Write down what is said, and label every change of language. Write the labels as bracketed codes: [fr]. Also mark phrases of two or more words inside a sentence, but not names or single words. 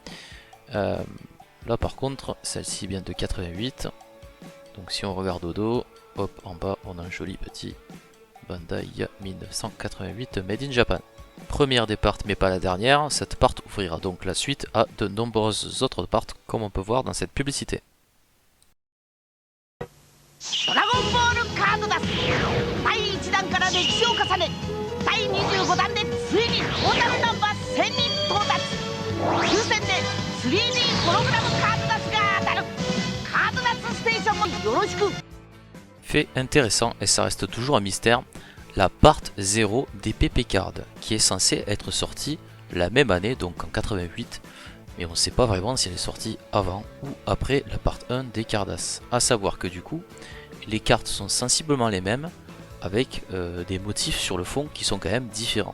[fr] Là par contre, celle-ci vient de 88. Donc si on regarde au dos, hop, en bas on a un joli petit Bandai 1988 [en] Made in Japan. [fr] Première des parts mais pas la dernière, cette part ouvrira donc la suite à de nombreuses autres parts comme on peut voir dans cette publicité. [ja] ドラゴンボールカードダス第1弾から歴史を重ね第25弾でついにトータルナンバー1000人到達抽選で 3D ホログラムカードダスが当たるカードダスステーションもよろしく [fr] Fait intéressant et ça reste toujours un mystère, la part 0 des PP Card qui est censée être sortie la même année, donc en 88, mais on ne sait pas vraiment si elle est sortie avant ou après la part 1 des Cardass. A savoir que du coup, les cartes sont sensiblement les mêmes avec des motifs sur le fond qui sont quand même différents.